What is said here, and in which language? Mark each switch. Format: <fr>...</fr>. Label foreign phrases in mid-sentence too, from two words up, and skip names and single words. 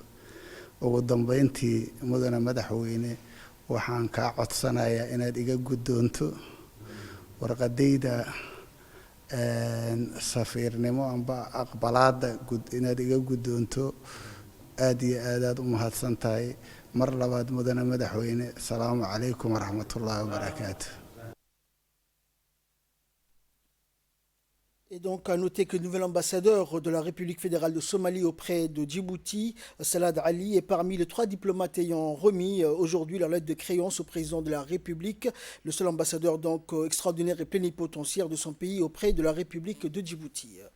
<so>ugu dambeyntii mudane madaxweyne, waxaan kaa codsanayaa inaad iga guddoonto warqadayda safiirnimo amba aqbalaada inaad iga guddoonto. aad iyo aad u mahadsan tahay. mar labaad mudane madaxweyne,</so> <ar>السلام عليكم ورحمة الله وبركاته.</ar> <fr>Et donc, à noter que le nouvel ambassadeur de la République fédérale de Somalie auprès de Djibouti, Salad Ali, est parmi les 3 diplomates ayant remis aujourd'hui leur lettre de créance au président de la République, le seul ambassadeur donc extraordinaire et plénipotentiaire de son pays auprès de la République de Djibouti.</fr>